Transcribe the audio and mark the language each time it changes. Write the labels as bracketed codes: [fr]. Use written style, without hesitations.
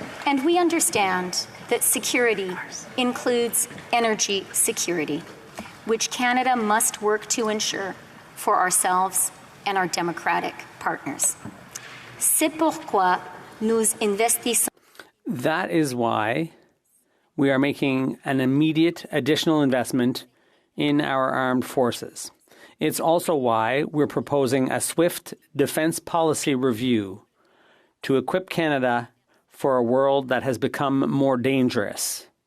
[en] And we understand that security includes energy security, which Canada must work to ensure for ourselves and our democratic partners. [fr] C'est pourquoi nous investissons. [en] That is why we are making an immediate additional investment in our armed forces. It's also why we're proposing a swift defense policy review to equip Canada for a world that has become more dangerous.